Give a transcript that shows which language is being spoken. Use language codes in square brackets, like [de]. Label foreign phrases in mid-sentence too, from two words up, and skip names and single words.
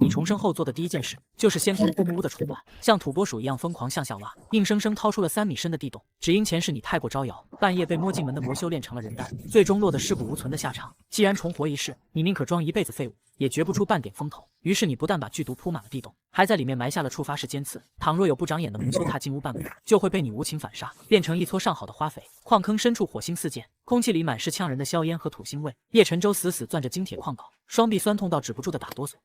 [zh] 重生後做的第一件事就是先通过木屋的重巒，像土拨鼠一樣瘋狂向下挖，硬生生掏出了3米深的地洞，只因前世你太過招摇，半夜被摸进门的魔修炼成了人丹，最終落得尸骨无存的下场。既然重活一世，你宁可装一輩子废物，也掘不出半點風頭。於是你不但把剧毒鋪滿了地洞，還在裡面埋下了觸發式尖刺。倘若有不長眼的魔修踏進屋半步，就會被你無情反殺，變成一撮上好的花肥。礦坑深處火星四濺，空氣裡滿是嗆人的硝煙和土腥味。葉晨舟死死攥着精鐵礦鎬，雙臂酸痛到止不住的打哆嗦。